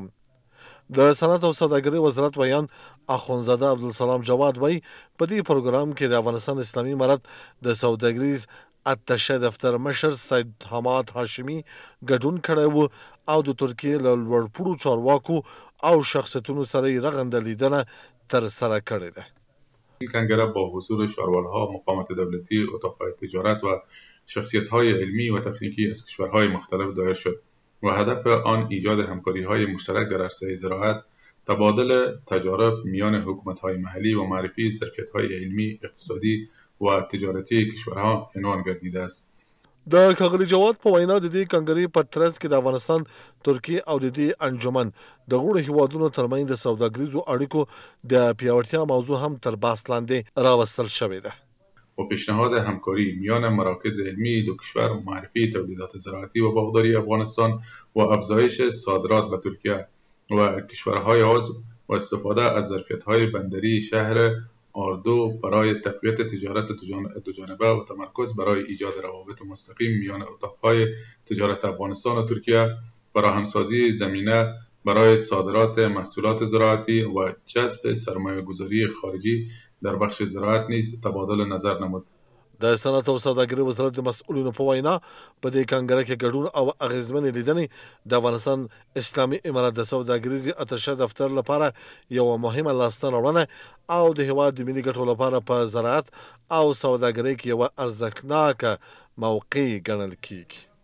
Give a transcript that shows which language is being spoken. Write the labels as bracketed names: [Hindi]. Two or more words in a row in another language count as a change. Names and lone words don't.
[Pashto] د صنعت او سوداګرۍ وزارت ویان اخونزاده عبدالسلام جواد وایي په دې پروګرام کې د افغانستان اسلامي امارت د سوداګریز اتشه دفتر مشر سید حماد هاشمي ګډون کړی و او د ترکیې له لوړپوړو چارواکو او شخصیتونو سره یې رغنده لیدنه ترسره کړې ده. [Persian] این کنگره با حضور شاروالها، مقامات دولتی، اتاقهای تجارت و شخصیت‌های علمی و تکنیکی از کشورهای مختلف دایر شد و هدف آن ایجاد همکاری‌های مشترک در عرصه زراعت، تبادل تجارب میان حکومت‌های محلی و معرفی ظرفیت‌های علمی، اقتصادی و تجارتی کشورها عنوان گردیده است. [Pashto] د ښاغلي جواد په وینا د دې کنګرې په ترڅ کې د افغانستان، ترکیې او د دې انجمن د غړو هیوادونو ترمنځ د سوداګریزو اړیکو د پیاوړتیا موضوع هم تر بحث لاندې راوستل شوې ده. [Persian] و پیشنهاد همکاری میان مراکز علمی دو کشور، معرفی تولیدات زراعتی و باغداری افغانستان و افزایش صادرات به ترکیه و کشورهای عضو و استفاده از ظرفیت‌های بندری شهر آردو برای تقویت تجارت دوجانبه و تمرکز برای ایجاد روابط مستقیم میان اتاقهای تجارت افغانستان و ترکیه، فراهمسازی زمینه برای صادرات محصولات زراعتی و جذب سرمایه گذاری خارجی در بخش زراعت نیز تبادل نظر نمود. [Pashto] د صنعت او سوداګرۍ وزارت د مسؤلینو په وینا په دې کنګره کې ګډون او اغیزمنې لیدنې د افغانستان اسلامي امارت د سوداګریزې اتشه دفتر لپاره یوه مهمه لاسته راوړنه او د هیواد د ملي ګټو لپاره په زراعت او سوداګرۍ کې یوه ارزښتناکه موقع ګڼل کیږي.